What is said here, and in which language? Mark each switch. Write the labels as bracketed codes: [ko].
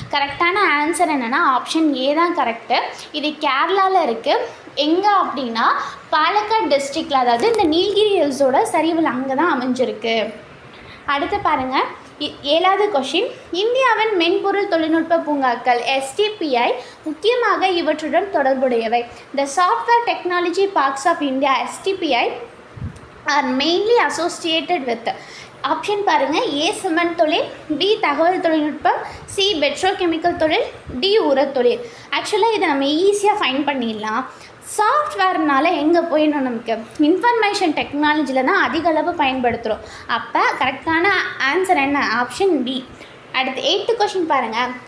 [ta] கரெக்டான ஆன்சர் என்னென்னா option A தான் கரெக்டு. இது கேரளாவில் இருக்குது. எங்கே அப்படின்னா பாலக்காடு டிஸ்ட்ரிக்டில், அதாவது இந்த நீலகிரி ஹில்ஸோட சரிவில் அங்கே தான் அமைஞ்சிருக்கு. அடுத்து பாருங்கள் 7வது கொஷின். இந்தியாவின் மென்பொருள் தொழில்நுட்ப பூங்காக்கள் STPI முக்கியமாக இவற்றுடன் தொடர்புடையவை. [en] The Software Technology Parks of India STPI are mainly associated with. [ta] Option பாருங்கள். ஏ சிமெண்ட் தொழில், பி தகவல் தொழில்நுட்பம், சி பெட்ரோகெமிக்கல் தொழில், டி உரத் தொழில். ஆக்சுவலாக இதை நம்ம ஈஸியாக ஃபைண்ட் பண்ணிடலாம். சாஃப்ட்வேர்னால எங்கே போயிடணும்? நமக்கு இன்ஃபர்மேஷன் டெக்னாலஜியில் தான் அதிக அளவு பயன்படுத்துகிறோம். அப்போ கரெக்டான ஆன்சர் என்ன? Option B. அடுத்து 8th கொஷின் பாருங்கள்.